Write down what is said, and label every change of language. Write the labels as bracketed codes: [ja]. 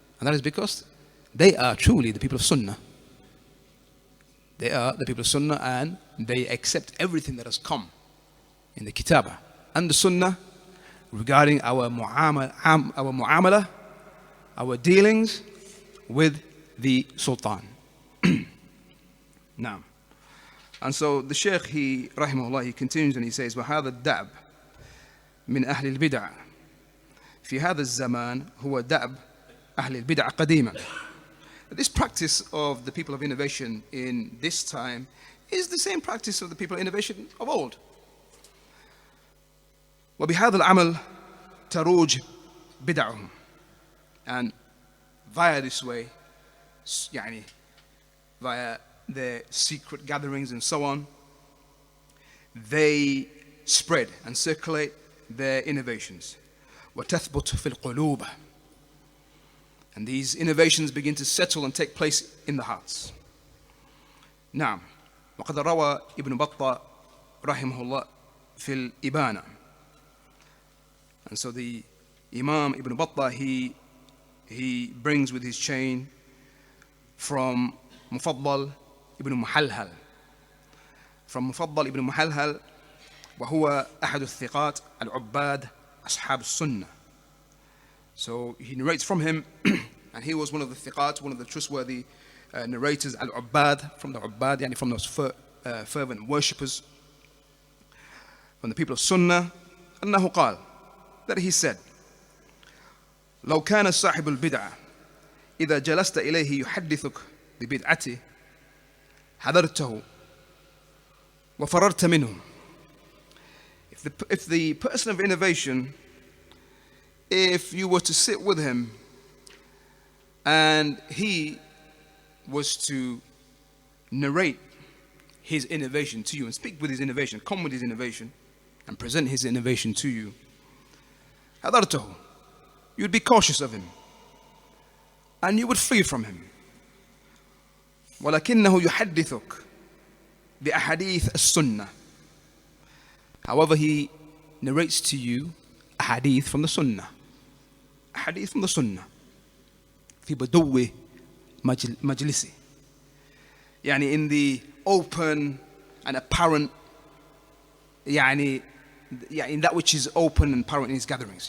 [en] And that is because they are truly the people of Sunnah. They are the people of Sunnah, and they accept everything that has come in the Kitabah and the Sunnah regarding our mu'amala, our dealings with the sultan. Now, and so the Shaykh, he Rahimahullah, he continues and he says, [ar] وَهَذَا الدَّعْبِ مِنْ أَهْلِ الْبِدْعَةِ في هذا الزمان هو دأب أهل البدع قديما. [en] This practice of the people of innovation in this time is the same practice of the people of innovation of old. [ar] وبهذا العمل تروج بدعهم. [en] And via this way, via their secret gatherings and so on, they spread and circulate their innovations. [ar] وتثبت في القلوب. [en] And these innovations begin to settle and take place in the hearts. [ar] نعم. وقد روى ابن بطة رحمه الله في الإبانة. [en] And so the Imam Ibn Battah, he brings with his chain from Mufaddal ibn Muhalhal. From Mufaddal ibn Muhalhal, [ar] وهو أحد الثقات العباد أصحاب السنة. [en] So he narrates from him, and he was one of the thiqat, one of the trustworthy narrators, al-Ubbad, from the Ubbad, from those fervent worshippers, from the people of Sunnah, [ar] أنه قال, [en] that he said, [ar] لو كان صاحب البدعة إذا جلست إليه يحدثك ببدعته حذرته وفررت منه. [en] If the person of innovation, if you were to sit with him and he was to narrate his innovation to you and speak with his innovation, come with his innovation and present his innovation to you, [ar] حضرته, [en] you'd be cautious of him and you would flee from him. [ar] ولكنه يحدثك بأحاديث السنة. [en] However, he narrates to you a hadith from the Sunnah. A hadith from the Sunnah. [ar] في بدو مجلسي. يعني [en] in the open and apparent, يعني in that which is open and apparent in his gatherings.